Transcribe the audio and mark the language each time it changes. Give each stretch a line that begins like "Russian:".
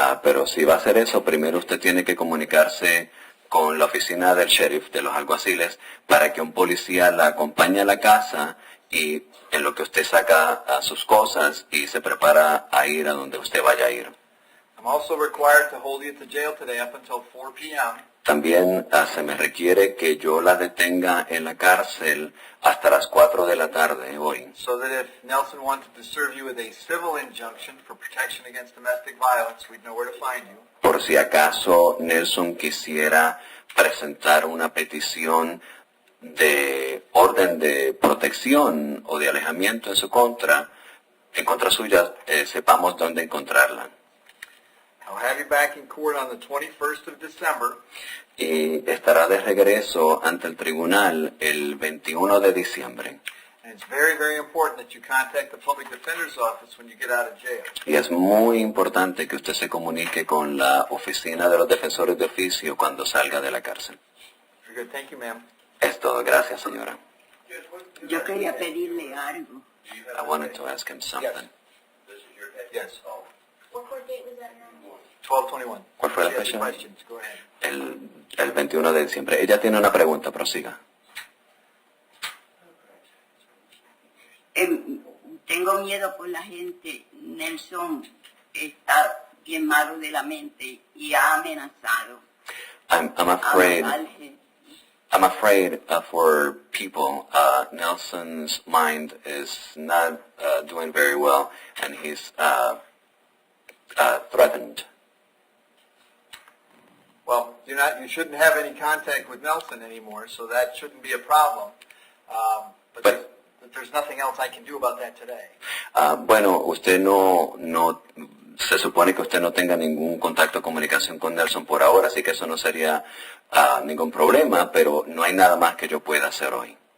Spanish: Pero si va a hacer eso, primero usted tiene que comunicarse con la oficina del sheriff, de los alguaciles, para que un policía la acompañe a la casa y en lo que usted saca sus cosas y se prepara a ir a donde usted vaya a ir.
English: I'm also required to hold you at the jail today up until 4 p.m.
Spanish: También se me requiere que yo la detenga en la cárcel hasta las 4 de la tarde hoy.
English: So that if Nelson wanted to serve you with a civil injunction for protection against domestic violence, we'd know where to find you.
Spanish: Por si acaso Nelson quisiera presentar una petición de orden de protección o de alejamiento en contra suya, sepamos dónde encontrarla.
English: I'll have you back in court on the 21st of December.
Spanish: Y estará de regreso ante el tribunal el 21 de diciembre.
English: And it's very, very important that you contact the public defender's office when you get out of jail.
Spanish: Y es muy importante que usted se comunique con la oficina de los defensores de oficio cuando salga de la cárcel.
English: Very good. Thank you, ma'am.
Spanish: Es todo. Gracias, señora. Yo quería pedirle algo.
English: I wanted to ask him something. Yes. What court date was that now? 12/21.
Spanish: ¿Cuál fue la
English: If you have
Spanish: fecha?
English: questions, go ahead.
Spanish: El 21 de diciembre. Ella tiene una pregunta, prosiga. Tengo miedo por la gente. Nelson está bien malo de la mente y ha amenazado.
English: I'm a afraid.
Spanish: matar gente.
English: I'm afraid for people. Nelson's mind is not doing very well, and he's threatened. Well, you shouldn't have any contact with Nelson anymore, so that shouldn't be a problem. But there's nothing else I can do about that today.
Spanish: Bueno, usted no se supone que usted no tenga ningún contacto o comunicación con Nelson por ahora, así que eso no sería ningún problema, pero no hay nada más que yo pueda hacer hoy.